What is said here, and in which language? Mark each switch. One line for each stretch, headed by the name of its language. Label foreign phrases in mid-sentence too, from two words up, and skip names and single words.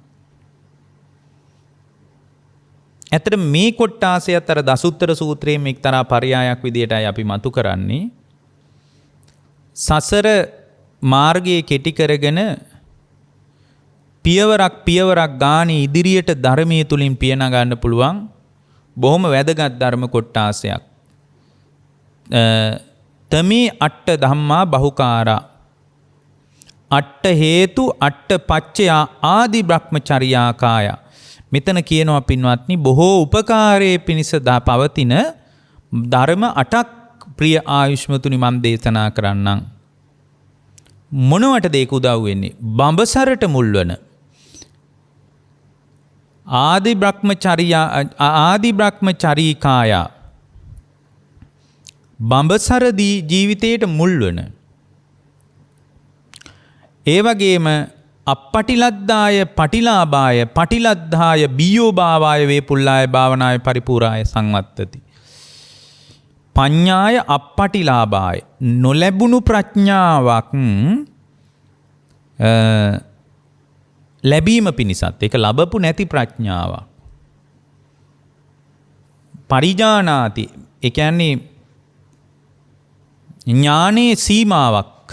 Sinhala: ඇත්තට මේ කොටාසයත් අර දසුත්තර සූත්‍රයේ එක්තරා පරයයක් විදියටයි අපි මතු කරන්නේ. සසර මාර්ගයේ කෙටි කරගෙන පියවරක් ගානේ ඉදිරියට ධර්මයේ තුලින් පිය නගන්න පුළුවන් බොහොම වැදගත් ධර්ම කොටාසයක්.
Pali: තමේ අට්ඨ ධම්මා බහුකාරා අට්ඨ හේතු අට්ඨ පච්චය ආදි බ්‍රහ්මචර්යා කාය.
Sinhala: මෙතන කියනවා පින්වත්නි, බොහෝ උපකාරයේ පිණිස පවතින ධර්ම 8ක් ප්‍රිය ආයුෂ්මතුනි මම දේශනා කරන්නම්. මොනවටද ඒක උදව් වෙන්නේ? බඹසරට මුල්වන
Pali: ආදි බ්‍රහ්මචරීකාය,
Sinhala: බඹසර ජීවිතයට මුල්වන, ඒ වගේම
Pali: අපපටිලද්දාය පටිලාභාය පටිලද්ධාය බියෝභාවාය වේපුල්ලාය භාවනාය පරිපූර්ණාය සංවත්තති. පඤ්ඤාය අපපටිලාභාය,
Sinhala: නොලැබුණු ප්‍රඥාවක් ලැබීම පිණිසත්, ඒක ලැබපු නැති ප්‍රඥාවක්. පරිජානාති, ඒ කියන්නේ ඥානයේ සීමාවක්.